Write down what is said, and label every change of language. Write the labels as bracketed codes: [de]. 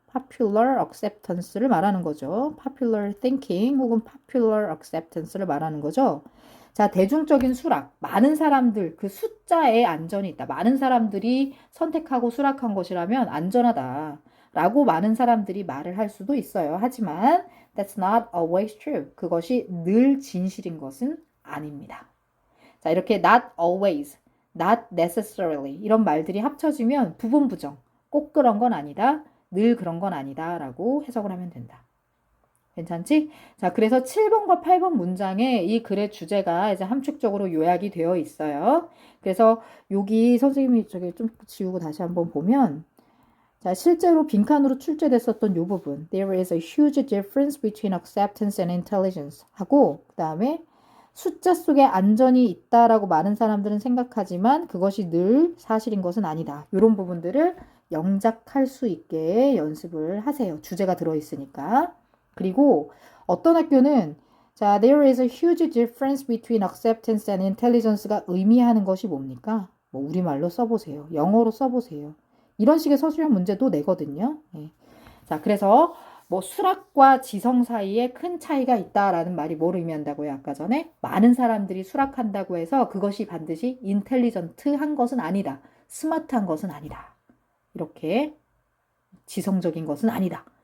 [ko] popular acceptance를 말하는 거죠. popular thinking 혹은 popular acceptance를 말하는 거죠. 자, 대중적인 수락. 많은 사람들, 그 숫자에 안전이 있다. 많은 사람들이 선택하고 수락한 것이라면 안전하다. 라고 많은 사람들이 말을 할 수도 있어요. 하지만 [en] that's not always true. [ko] 그것이 늘 진실인 것은 아닙니다. 자, 이렇게 [en] not always, not necessarily [ko] 이런 말들이 합쳐지면 부분 부정. 꼭 그런 건 아니다. 늘 그런 건 아니다. 라고 해석을 하면 된다. 괜찮지? 자, 그래서 7번과 8번 문장에 이 글의 주제가 이제 함축적으로 요약이 되어 있어요. 그래서 여기 선생님이 저기 좀 지우고 다시 한번 보면, 자, 실제로 빈칸으로 출제됐었던 이 부분, [en] there is a huge difference between acceptance and intelligence [ko] 하고, 그 다음에 숫자 속에 안전이 있다라고 많은 사람들은 생각하지만 그것이 늘 사실인 것은 아니다. 이런 부분들을 영작할 수 있게 연습을 하세요. 주제가 들어있으니까. 그리고 어떤 학교는 자, [en] there is a huge difference between acceptance and intelligence가 [ko] 의미하는 것이 뭡니까? 뭐 우리말로 써보세요. 영어로 써보세요. 이런 식의 서술형 문제도 내거든요. 네. 자, 그래서 뭐 수락과 지성 사이에 큰 차이가 있다라는 말이 뭘 의미한다고요? 아까 전에 많은 사람들이 수락한다고 해서 그것이 반드시 인텔리전트한 것은 아니다. 스마트한 것은 아니다. 이렇게 지성적인 것은 아니다.